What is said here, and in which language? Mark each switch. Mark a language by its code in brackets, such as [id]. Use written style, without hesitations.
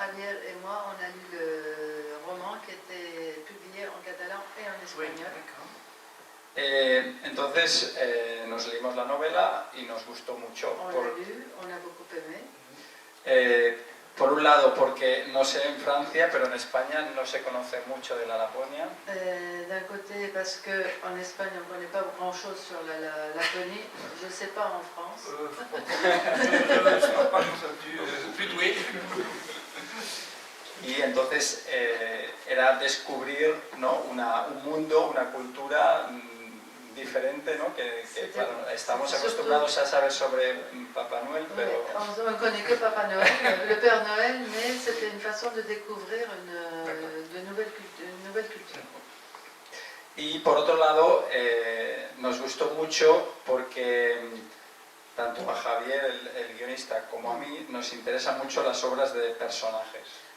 [fr] Javier et moi, on a lu le roman qui était publié en catalan et en Oui, espagnol. d'accord. [es] Entonces, nos leímos la novela y nos gustó mucho. [fr] On l'a lu, on a beaucoup aimé. [es] Por un lado, porque no sé en Francia, pero en España no se conoce mucho de la Laponia. [fr] D'un côté, parce qu'en Espagne, on ne connaît pas grand-chose sur la Laponie. Je ne sais pas en France. Je ne parle pas plus doué. [es] Y entonces era descubrir, ¿no? un mundo, una cultura diferente, ¿no? que claro, estamos acostumbrados a saber sobre Papá Noel, pero... [fr] On ne connaît que Papa Noël, le Père Noël, mais c'était une façon de découvrir une nouvelle culture. [es] Y por otro lado, nos gustó mucho porque tanto a Javier, el guionista, como a mí, nos interesan mucho las obras de personajes.